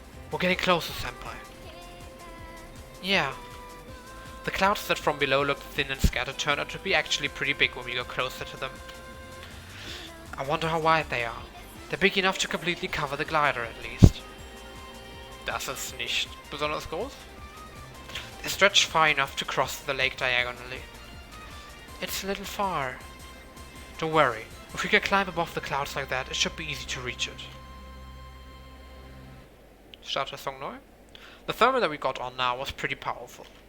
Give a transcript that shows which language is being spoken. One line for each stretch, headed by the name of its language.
English: We're getting closer, Senpai. Yeah. The clouds that from below looked thin and scattered turned out to be actually pretty big when we got closer to them. I wonder how wide they are. They're big enough to completely cover the glider at least.
German: Das ist nicht besonders groß.
English: They stretch far enough to cross the lake diagonally. It's a little far. Don't worry, if we can climb above the clouds like that, it should be easy to reach it. Start the song neu. The thermal that we got on now was pretty powerful.